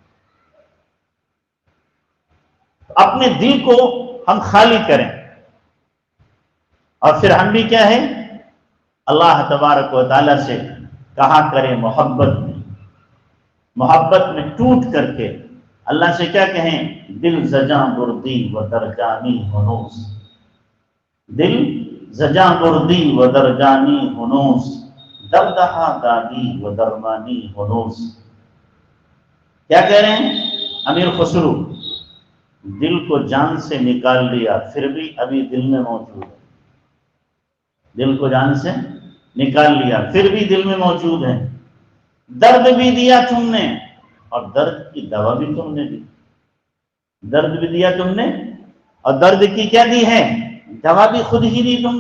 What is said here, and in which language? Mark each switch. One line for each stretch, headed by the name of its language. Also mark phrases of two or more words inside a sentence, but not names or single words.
Urdu: اپنے دل کو ہم خالی کریں، اور پھر ہم بھی کیا ہے، اللہ تبارک و تعالی سے کہا کریں محبت میں ٹوٹ کر کے اللہ سے کیا کہیں،
Persian: دل زجاں بردی و درجانی ہنوس، دل زجاں بردی و درجانی ہنوس، دردہا دادی و درمانی ہنوس۔
Urdu: کیا کہہ رہے ہیں امیر خسرو، دل کو جان سے نکال لیا پھر بھی ابھی دل میں موجود ہے، دل کو جان سے نکال لیا پھر بھی دل میں موجود ہے، درد بھی دیا تم نے اور درد کی دوا بھی تم نے دی، درد بھی دیا تم نے اور درد کی کیا دی ہے، دوا بھی خود ہی دی تم نے۔